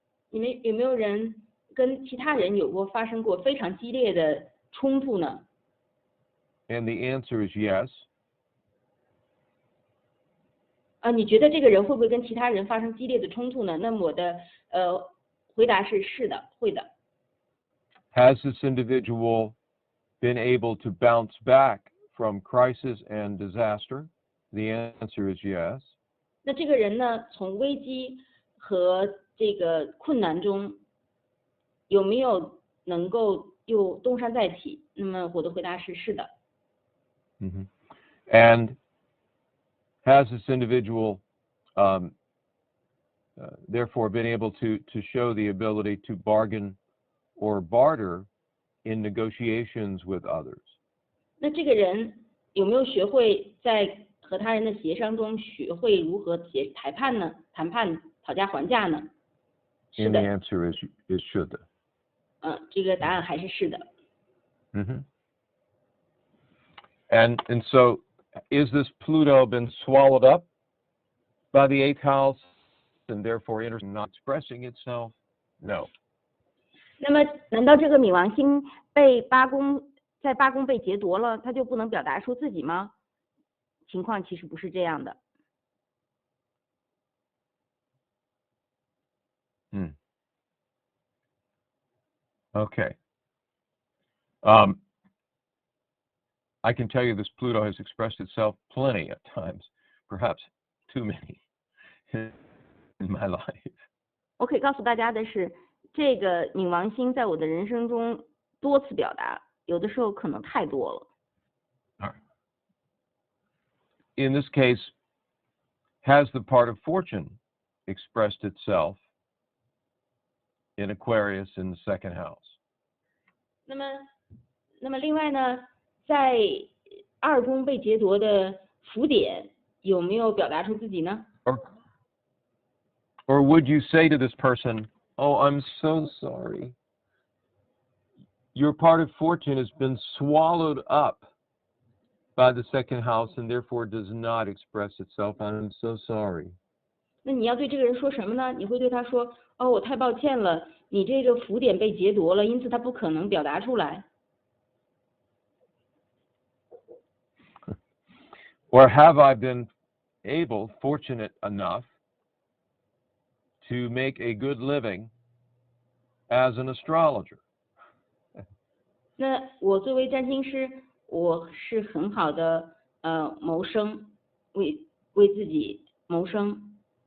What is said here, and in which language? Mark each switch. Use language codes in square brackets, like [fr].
[zh] 你们有没有人跟其他人发生过非常激烈的冲突呢？ [en] And the answer is yes. [zh] 你觉得这个人会不会跟其他人发生激烈的冲突呢？那么我的回答是的，会的。 [en] Has this individual been able to bounce back from crisis and disaster? The answer is yes. [zh] 那这个人呢，从危机和这个困难中有没有能够又东山再起？那么我的回答是的。 Mm-hmm. [en] And has this individual therefore been able to show the ability to bargain or barter in negotiations with others? [zh] 那这个人有没有学会在和他人的协商中学会如何谈判、讨价还价呢？是 [en] And [zh] 的。 [en] the answer is should. [zh] 这个答案还是的。 Mm-hmm. [en] And so, is this Pluto been swallowed up by the 8th house and therefore not expressing itself? No. [zh] 那么，难道这个冥王星在八宫被劫夺了，它就不能表达出自己吗？情况其实不是这样的。 [en] Okay. I can tell you this Pluto has expressed itself plenty at times, perhaps too many in my life. [zh] 我可以告诉大家的是，这个冥王星在我的人生中多次表达，有的时候可能太多了。 [en] All right. In this case, has the part of fortune expressed itself in Aquarius in the 2nd house? [zh] 那么另外呢，在2宫被劫夺的福点有没有表达出自己呢？ [en] Or would you say to this person, "Oh, I'm so sorry. Your part of fortune has been swallowed up by the 2nd house and therefore does not express itself. I'm so sorry." [zh] 那你要对这个人说什么呢？你会对他说：“哦，我太抱歉了，你这个福点被劫夺了，因此他不可能表达出来。” [en] Or have I been fortunate enough to make a good living as an astrologer? [zh] 那我作为占星师，我是很好的谋生，为自己谋生。